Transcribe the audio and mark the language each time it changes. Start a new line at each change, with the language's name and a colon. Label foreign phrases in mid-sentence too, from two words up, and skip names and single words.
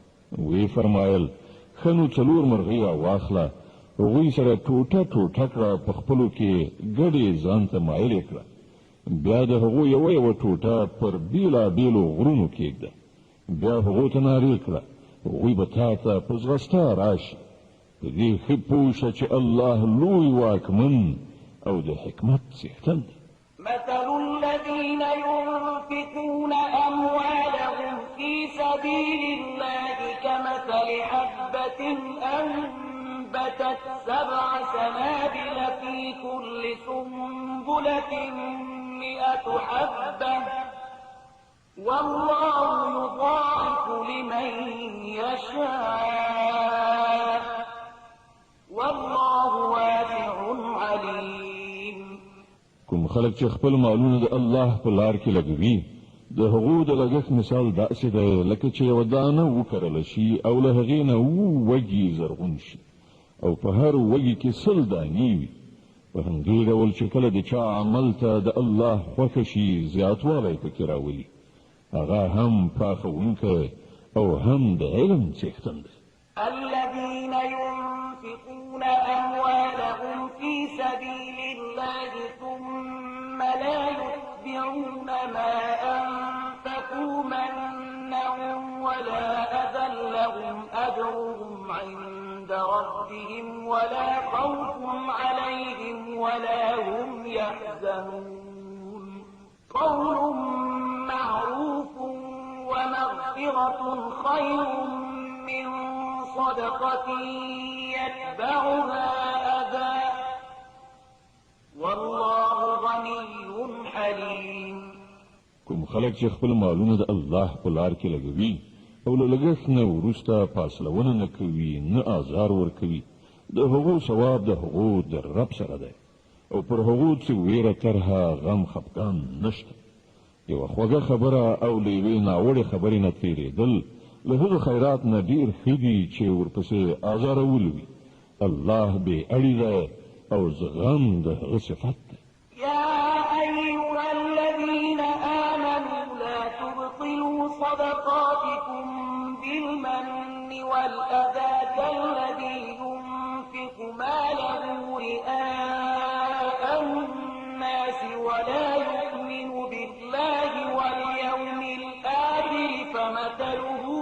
Pashto: ویې فرمایل ښه نو 4 مرغۍ راواخله، هغوی سره ټوټه ټوټه کړه، په خپلو کې ګډې ځان ته مایلې کړه، بیا د هغو یوه ټوټه پر بېلابېلو غرونو کېږده، بیا هغو ته نارې کړه هغوی به تا ته په ځغستا راشي. په دې ښه پوه شه چې الله لوی واکمن او د حکمت څښتن دی.
Arabic: مثل الذين ينفقون أموالهم في سبيل الله كمثل حبة أنبتت 7 سنابل في كل سنبلة 100 حبة والله يضاعف لمن يشاء والله واسع عليم.
Pashto: کوم خلک چې خپل مالونه د الله په لار کې لګوي د هغو د لګښت مثال داسې دی لکه چې یوه دانه وکرله شي او له هغې نه 7 وږي زرغون شي او په هر وږي کې 100 دانې وي. په همدې ډول چې کله د چا عمل ته د الله خوښه شي زیاتوالی پکې راولي، هغه هم پراخوونکی او هم د علم څښتن دی.
Arabic: الذين ينفقون أموالهم في سبيل الله ثم لا يتبعون ما أنفقوا منا ولا أذى لهم أجرهم عند ربهم ولا خوف عليهم ولا هم يحزنون. قول معروف ومغفرة خير من صدقة يتبعها أذى والله غني حليم.
Pashto: کوم خلک چې خپل مالونه د الله په لار کې لګوي او له لګښت نه وروسته فاصلونه نه کوي نه آزار ورکوي، د هغو ثواب د هغو د رب سره دی او پر هغو چې ویره ترهه غم خفګان نشته. یوه خوږه خبره او له یوې ناوړې خبرې نه تېرېدل له هغه خیرات نه ډېر ښه دي چې ورپسې آزارول وي. الله بې اړي دی او زغم د هغه صفت دی.
Arabic: يا أيها الذين آمنوا لا تبطلوا صدقاتكم بالمن والأذى كالذي ينفق ماله رئاء الناس ولا يؤمن بالله واليوم الآخر فمثله